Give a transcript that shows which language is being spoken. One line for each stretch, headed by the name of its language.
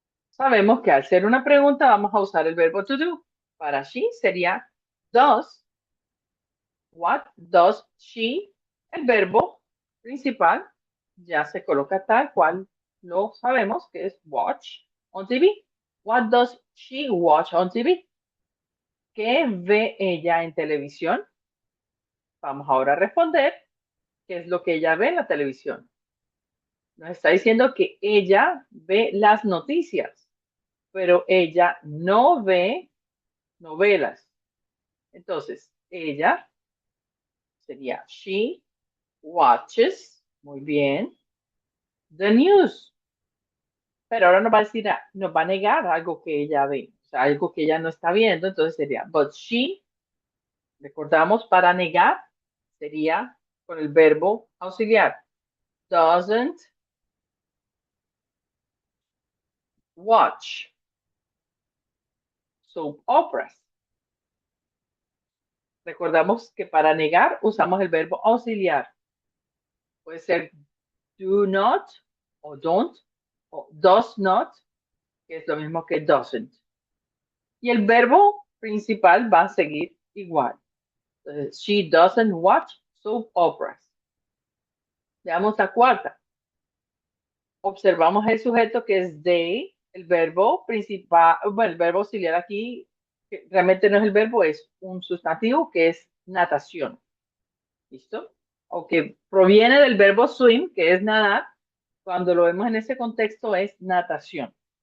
Spanish: Sabemos que al ser una pregunta vamos a usar el verbo to do. Para she sería does.
English: What does she?
Spanish: El verbo principal ya se coloca tal cual lo sabemos que es
English: watch on TV. What does she watch on TV?
Spanish: ¿Qué ve ella en televisión? Vamos ahora a responder qué es lo que ella ve en la televisión. Nos está diciendo que ella ve las noticias, pero ella no ve novelas. Entonces, ella sería
English: she watches,
Spanish: muy bien,
English: the news.
Spanish: Pero ahora nos va a decir, nos va a negar algo que ella ve, o sea, algo que ella no está viendo. Entonces sería,
English: but she,
Spanish: recordamos, para negar sería con el verbo auxiliar.
English: Doesn't watch soap operas.
Spanish: Recordamos que para negar usamos el verbo auxiliar. Puede ser do not o don't, o does not, que es lo mismo que doesn't. Y el verbo principal va a seguir igual. Entonces,
English: she doesn't watch soap operas.
Spanish: Veamos la cuarta. Observamos el sujeto que es they, el verbo principal, bueno, el verbo auxiliar aquí que realmente no es el verbo, es un sustantivo que es natación. ¿Listo? O que proviene del verbo swim, que es nadar. Cuando lo vemos en ese contexto es natación.